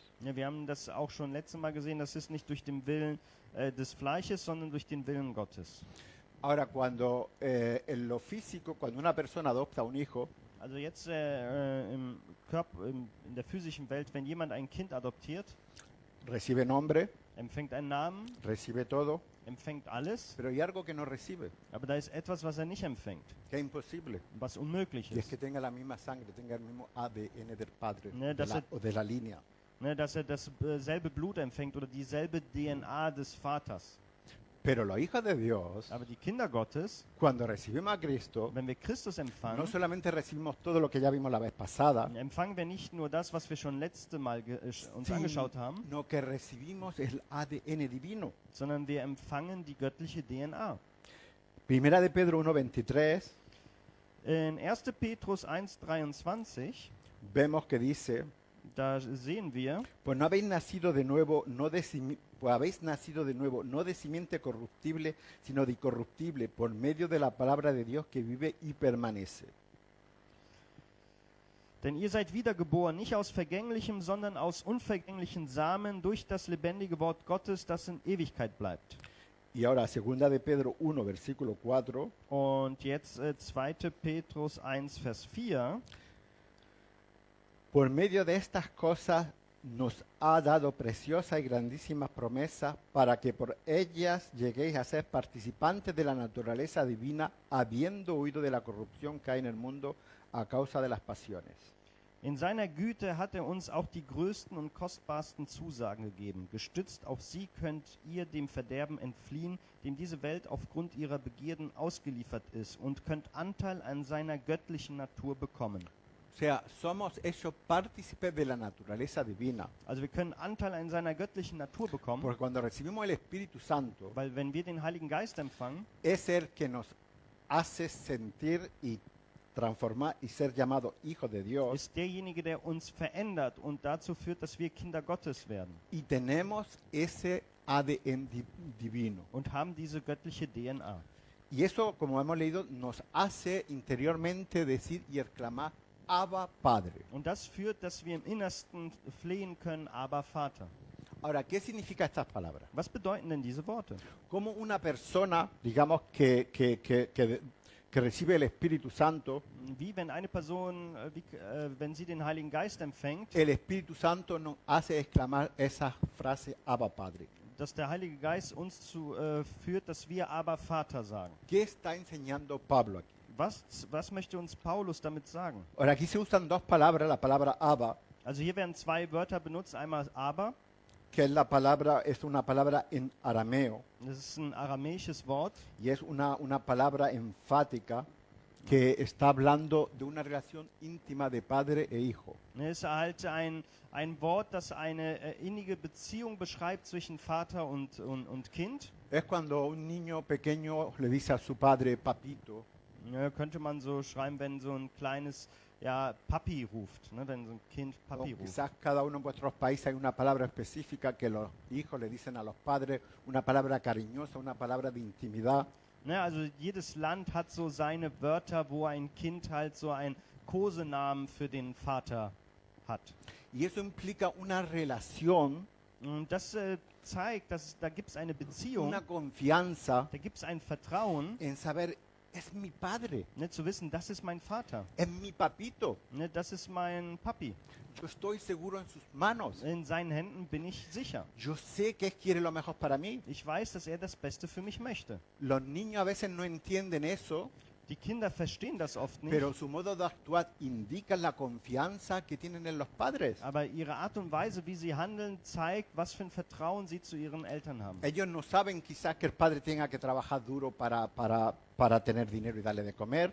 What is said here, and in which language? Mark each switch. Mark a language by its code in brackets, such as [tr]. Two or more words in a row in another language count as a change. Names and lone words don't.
[de] Ja, wir haben das auch schon letztes Mal gesehen. Das ist nicht durch den Willen des Fleisches, sondern durch den Willen Gottes. [es] Ahora, cuando en lo físico, cuando una persona adopta un hijo, [de] Also jetzt im Körper, in der physischen Welt, wenn jemand ein Kind adoptiert, [es] recibe nombre, [de] empfängt einen Namen, [es] recibe todo, [de] empfängt alles, [es] pero hay algo que no recibe, [de] aber da ist etwas, was er nicht empfängt, [es] que es imposible, [de] was unmöglich [es] y es [de] ist. [es] que tenga la misma sangre, tenga el mismo ADN del padre [de] Ne, das [es] o de la línea. [de] Ne, dass er dasselbe Blut empfängt oder dieselbe DNA des Vaters. [es] Pero los hijos de Dios, [de] Aber die Kinder Gottes, [es] cuando recibimos a Cristo, [de] wenn wir Christus no empfangen, [es] solamente recibimos todo lo que ya vimos la vez pasada, [de] empfangen wir nicht nur das, was wir schon letzte Mal uns angeschaut haben, [es] sino que recibimos el ADN divino. [de] sondern wir empfangen die göttliche DNA. [es] Primera de Pedro 1:23 [de] In 1. Petrus 1,23, [es] vemos que dice, [de] da sehen wir, [es] pues habéis nacido de nuevo, no de simiente corruptible, sino de incorruptible, por medio de la palabra de Dios que vive y permanece. [de] denn ihr seid wiedergeboren, nicht aus vergänglichem, sondern aus unvergänglichen Samen durch das lebendige Wort Gottes, das in Ewigkeit bleibt. [es] Y ahora, segunda de Pedro 1, versículo 4, [de] Und jetzt 2. Petrus 1, Vers 4. [es] por medio de estas cosas nos ha dado preciosas y grandísimas promesas para que por ellas lleguéis a ser participantes de la naturaleza divina, habiendo huido de la corrupción que hay en el mundo a causa de las pasiones. [de] In seiner Güte hat er uns auch die größten und kostbarsten Zusagen gegeben. Gestützt auf sie könnt ihr dem Verderben entfliehen, dem diese Welt aufgrund ihrer Begierden ausgeliefert ist, und könnt Anteil an seiner göttlichen Natur bekommen. [es] O sea, somos hechos partícipes de la naturaleza divina. [de] Also wir können Anteil an seiner göttlichen Natur bekommen, [es] Porque cuando recibimos el Espíritu Santo, [de] weil wenn wir den Heiligen Geist empfangen, [es] es el que nos hace sentir y transformar y ser llamados hijos de Dios. [de] ist derjenige, der uns verändert und dazu führt, dass wir Kinder Gottes werden [es] Y tenemos ese ADN divino. [de] und haben diese göttliche DNA. [es] Y eso, como hemos leído, nos hace interiormente decir y exclamar, Abba, Padre. [de] Und das führt, dass wir im Innersten flehen können, aber Vater. [es] Ahora, ¿qué significa estas palabras? [de] Was bedeuten denn diese Worte? [es] Como una persona, digamos, que recibe el Espíritu Santo, [de] Wie wenn eine Person, wenn sie den Heiligen Geist empfängt, [es] el Espíritu Santo nos hace exclamar esa frase, Abba, Padre. [de] dass der Heilige Geist uns führt, dass wir aber Vater sagen. [es] ¿Qué está enseñando Pablo aquí? [de] Was möchte uns Paulus damit sagen? [es] Ahora, aquí se usan dos palabras, la palabra Abba, [de] Also hier werden zwei Wörter benutzt, einmal aber, [es] que es una palabra en arameo, [de] das ist ein aramäisches Wort, [es] y es una palabra enfática que está hablando de una relación íntima de padre e hijo. [de] es ist halt ein Wort, das eine innige Beziehung beschreibt zwischen Vater und Kind. [es] Es cuando un niño pequeño le dice a su padre, papito, [de] Ja, könnte man so schreiben, wenn so ein kleines Papi ruft, ne, wenn so ein Kind o Papi ruft. [es] quizás cada uno en vuestros países hay una palabra específica que los hijos le dicen a los padres, una palabra cariñosa, una palabra de intimidad. [de] Ne, also jedes Land hat so seine Wörter, wo ein Kind halt so einen Kosenamen für den Vater hat. [es] Y eso implica una relación, [de] Und das zeigt, dass da gibt es eine Beziehung, [es] una confianza [de] da gibt es ein Vertrauen, [es] en saber, es mi padre, [de] ne, zu wissen, das ist mein Vater, [es] es mi papito. [de] ne, das ist mein Papi. [es] Yo estoy seguro en sus manos. [de] In seinen Händen bin ich sicher. [es] Yo sé que él quiere lo mejor para mí. [de] Ich weiß, dass er das Beste für mich möchte. [es] Los niños a veces no entienden eso, [de] Die Kinder verstehen das oft nicht, [es] pero su modo de actuar indica la confianza que tienen en los padres. [de] aber ihre Art und Weise, wie sie handeln, zeigt, was für ein Vertrauen sie zu ihren Eltern haben. [es] Ellos no saben quizás que el padre tenga que trabajar duro para tener dinero y darle de comer.